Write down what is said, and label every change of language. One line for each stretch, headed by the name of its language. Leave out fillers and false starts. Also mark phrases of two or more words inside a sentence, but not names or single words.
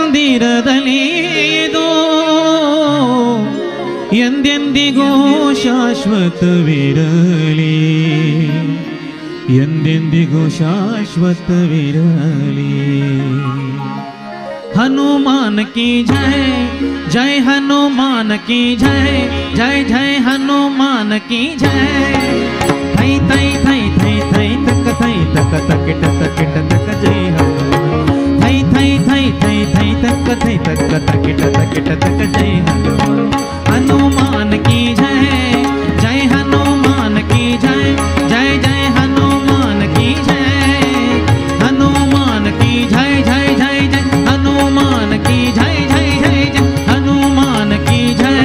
Kannada: ಶರೀರದಲ್ಲಿದು ಎಂದೆಂದಿಗೂ ಶಾಶ್ವತವಿರಲಿ, ಎಂದೆಂದಿಗೂ ಶಾಶ್ವತವಿರಲಿ.
Hindi: हनुमान की जय, जय हनुमान की जय, जय जय हनुमान की जय. थई थई थई थई थई तक थई तक तकिट तकिट तक जय हनुमान. थई थई थई थई थई तक थई तक तकिट तकिट तक जय हनुमान. हनुमान की जय, जय हनुमान की जय, जय जय हनुमान की जय. हनुमान की जय, जय जय जय हनुमान की जय, जय जय जय हनुमान की जय.